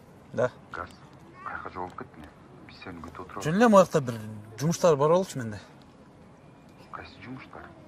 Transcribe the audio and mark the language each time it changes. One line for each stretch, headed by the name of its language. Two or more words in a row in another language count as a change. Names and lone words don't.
Russian: Да.
Kazakh: Газ, қайқа жоғалып кеттің? Біз сені күтіп отырамыз.
Kyrgyz: Жөн эле мыякта бир жумуштар бар болчу менде. Кайсы жумуштар?